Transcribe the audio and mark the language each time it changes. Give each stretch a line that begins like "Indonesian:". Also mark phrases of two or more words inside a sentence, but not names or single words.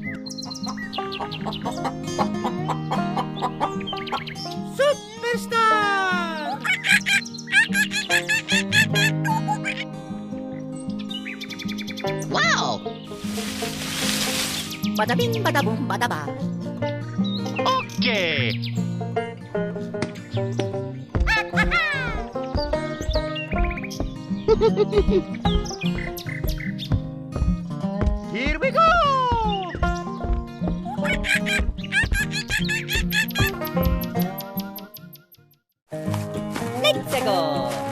English: Superstar. Wow! Bada bing, bada boom, bada ba. Okay. Here we go. Let's go.